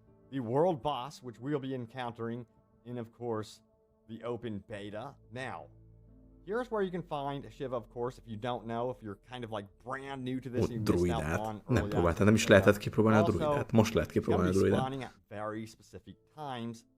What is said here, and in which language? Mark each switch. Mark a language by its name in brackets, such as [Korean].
[English] The world boss, which we'll be encountering in, of course, the open beta. Now, here's where you can find Shiva, of course, if you don't know, if you're kind of like brand new to this, you missed out on early [Hungarian] nem próbáltál, nem is lehetett kipróbálni a druidát. Most lehet kipróbálni a druidát. [English] Spawning at very specific times.